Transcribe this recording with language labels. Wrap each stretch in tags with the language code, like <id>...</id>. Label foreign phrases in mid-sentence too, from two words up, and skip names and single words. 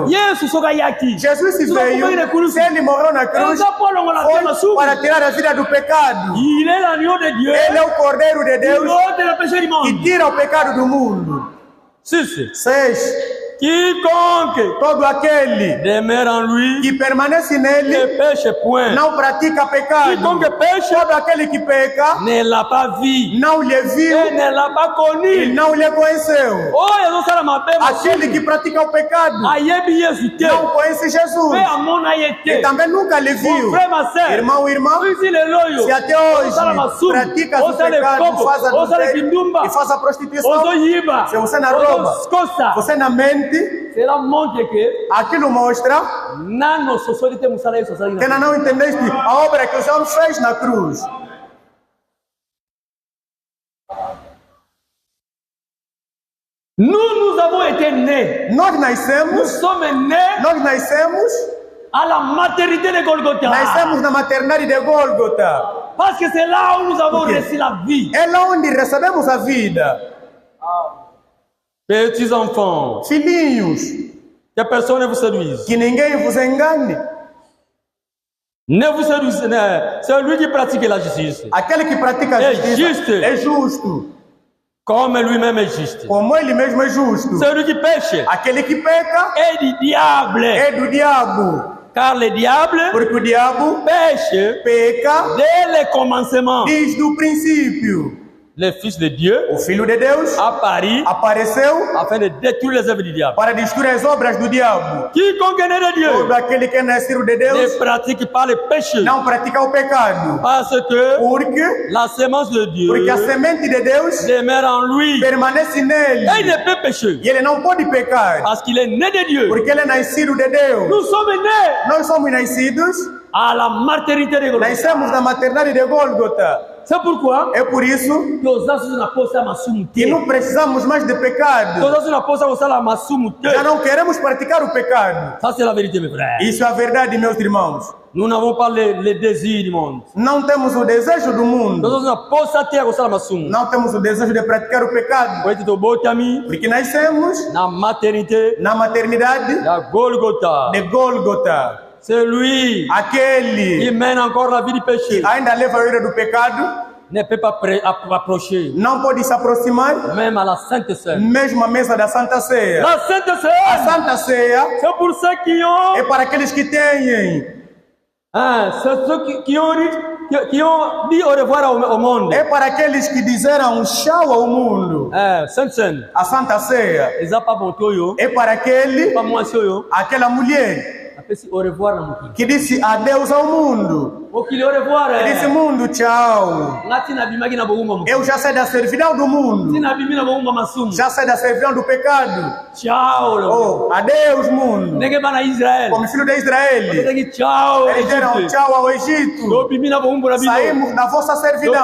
<pt>Jesus se veio, se ele morreu na cruz, foi para tirar a vida do pecado. Ele é o Cordeiro de Deus que tira o pecado do mundo. 6.</pt> <fr>Quiconque,</fr> <pt>todo aquele</pt> <fr>demeure en lui,</fr> <pt>que permanece nele,</pt> <fr>ne péche point.</fr> <pt>Não pratica pecado.</pt> <fr>Quiconque péche,</fr> <pt>todo aquele que peca,</pt> <fr>ne l'a pas vu,</fr> <pt>não lhe viu,</pt> <fr>et ne l'a pas connu,</fr> <pt>e não lhe conheceu. Oh, aquele que pratica o pecado, não conhece Jesus, e também nunca lhe viu. Irmão, irmã, se até hoje pratica o pecado, faz adultério e faz a prostituição, se você não rouba, você não mente, aquilo mostra que ainda não entendeste a obra que o Senhor fez na cruz.</pt> <fr>Nous avons été nés.</fr> <pt>Nós nascemos.</pt> <fr>Nous sommes nés.</fr> <pt>Nós nascemos</pt> <fr>à la maternité de Golgotha.</fr> <pt>Nascemos na maternidade de Golgotha.</pt> <fr>Parce que c'est là où nous avons reçu la vie.</fr> <pt>É lá onde recebemos a vida.</pt> <fr>Petits enfants,</fr> <pt>filhinhos,</pt> <fr>que personne ne vous séduise,</fr> <pt>que ninguém vos engane.</pt> <fr>Ne vous séduise, c'est lui qui pratique la justice.</fr> <pt>Aquele que pratica a justiça é justo.</pt> <fr>Comme lui-même est juste.</fr> <pt>Como ele mesmo é justo.</pt> <fr>Celui qui pêche,</fr> <pt>aquele que peca, é do diabo. É do diabo.</pt> <fr>Car le diable,</fr> <pt>porque o diabo</pt> <fr>peche,</fr> <pt>peca,</pt> <fr>dès le commencement.</fr> <pt>Desde o princípio.</pt> <fr>Le Fils de Dieu,</fr> <pt>o Filho de Deus, apareceu</pt> <fr>afin de détruire les œuvres du diable.</fr> <pt>Para destruir as obras do diabo.</pt> <fr>Quiconque é de Dieu,</fr> <pt>todo aquele que é nascido de Deus,</pt> <fr>ne pratique pas le péché.</fr> <pt>Não pratica o pecado.</pt> <fr>Parce que</fr> <pt>porque</pt> <fr>la semence de Dieu,</fr> <pt>porque a semente de Deus</pt> <fr>demeure en lui.</fr> <pt>Permanece nele.</pt> <fr>Et il ne peut pécher.</fr> <pt>E ele não pode pecar.</pt> <fr>Parce qu'il est né de Dieu.</fr> <pt>Porque ele é nascido de Deus.</pt> <fr>Nous sommes nés.</fr> <pt>Nós somos nascidos</pt> <fr>à la maternité de Golgotha.</fr> <pt>Nascemos na maternidade de Golgotha.</pt> <fr>C'est pourquoi</fr> <pt>é por isso que não precisamos mais de pecado. Já não queremos praticar o pecado. Ça, c'est la vérité, mes frères. Isso é a verdade, meus irmãos. Nous n'avons pas les désirs du monde. Não temos o desejo do mundo. Não temos o desejo de praticar o pecado. Porque nascemos na maternidade de Golgotha.</pt> <fr>C'est lui</fr> <pt>aquele</pt> <fr>qui mène encore la vie du péché.</fr> <pt>Ainda leva a vida do pecado.</pt> <fr>Ne peut pas approcher.</fr> <pt>Não pode se aproximar.</pt> <fr>Même à la Sainte Ceia.</fr> <pt>Mesmo à mesa da Santa Ceia.</pt> <fr>La Sainte Ceia.</fr> <pt>A Santa Ceia.</pt> <fr>C'est pour ceux qui ont.</fr> <pt>É para aqueles que têm.</pt> <fr>C'est ceux qui ont dit au revoir au monde.</fr> <pt>É para aqueles que disseram tchau ao mundo.</pt> <fr>Sainte Ceia.</fr> <pt>A Santa Ceia. É para aquela mulher que disse adeus ao mundo.</pt> <fr>Au revoir.</fr> <pt>Ele disse, mundo, tchau. Eu já saí da servidão do mundo. Já saí da servidão do pecado. Tchau. Oh, adeus, mundo. Como filho de Israel. Eles deram tchau ao Egito. Saímos da vossa servidão.</pt>